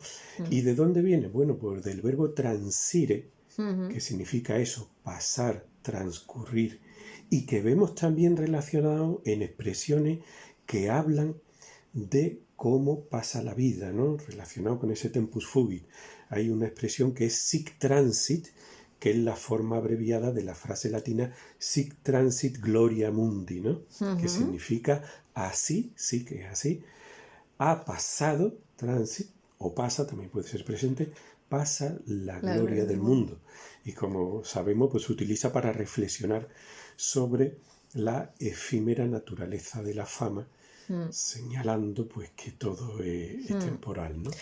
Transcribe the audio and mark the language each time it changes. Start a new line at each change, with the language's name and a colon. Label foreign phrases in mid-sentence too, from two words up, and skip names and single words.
Spanish: ¿Y de dónde viene? Bueno, pues del verbo transire, que significa eso, pasar, transcurrir, y que vemos también relacionado en expresiones que hablan de cómo pasa la vida, ¿no? Relacionado con ese
Latin: tempus fugit.
Spanish: Hay una expresión que es
Latin: sic transit,
Spanish: que es la forma abreviada de la frase latina
Latin: sic transit gloria mundi,
Spanish: ¿no? Que significa así, sí que es así, ha pasado, transit, o pasa, también puede ser presente, pasa la gloria del mundo. Y como sabemos, pues se utiliza para reflexionar sobre la efímera naturaleza de la fama, señalando pues que todo es temporal, ¿no?